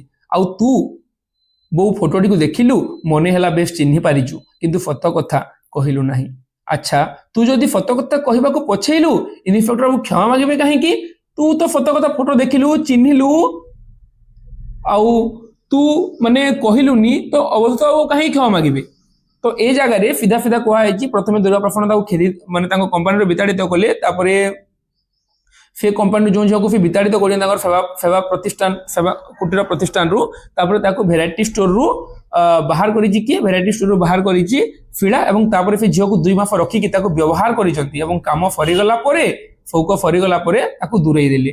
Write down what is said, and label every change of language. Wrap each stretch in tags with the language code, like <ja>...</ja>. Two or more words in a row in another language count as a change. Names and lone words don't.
<or>ଆଉ ତୁ ବୋଉ ଫଟୋଟିକୁ ଦେଖିଲୁ, ମନେ ହେଲା ବେଶ ଚିହ୍ନି ପାରିଛୁ, କିନ୍ତୁ ସତ କଥା କହିଲୁ ନାହିଁ। ଆଚ୍ଛା ତୁ ଯଦି ସତ କଥା କହିବାକୁ ପଛେଇଲୁ ଇନ୍ସପେକ୍ଟର ବାବୁ କ୍ଷମା ମାଗିବେ କାହିଁକି? ତୁ ତ ସତ କଥା ଫଟୋ ଦେଖିଲୁ, ଚିହ୍ନିଲୁ, ଆଉ ତୁ ମାନେ କହିଲୁନି ତ ଅବଧୂତ ଆଉ କାହିଁକି କ୍ଷମା ମାଗିବେ? ତ ଏଇ ଜାଗାରେ ସିଧା ସିଧା কুହାଯାଇଛି ପ୍ରଥମେ ଦୁର୍ଗା ପ୍ରସନ୍ନ ତାକୁ ଖେଦି ମାନେ ତାଙ୍କ କମ୍ପାନୀରୁ ବିତାଡ଼ିତ କଲେ। ତାପରେ ସେ କମ୍ପାନୀରୁ ଯେଉଁ ଝିଅକୁ ସେ ବିତାଡ଼ିତ କରିଛନ୍ତି ତାଙ୍କର ସେବା ପ୍ରତିଷ୍ଠାନ, ସେବା କୁଟୀର ପ୍ରତିଷ୍ଠାନରୁ, ତାପରେ ତାକୁ ଭେରାଇଟି ଷ୍ଟୋରରୁ ବାହାର କରିଛି କିଏ? ଭେରାଇଟି ଷ୍ଟୋରରୁ ବାହାର କରିଛି ଶିଳା ଏବଂ ତାପରେ ସେ ଝିଅକୁ 2 ମାସ ରଖିକି ତାକୁ ବ୍ୟବହାର କରିଛନ୍ତି ଏବଂ କାମ ସରିଗଲା ପରେ, ସଉକ ସରିଗଲା ପରେ ତାକୁ ଦୂରେଇ ଦେଲେ।</or>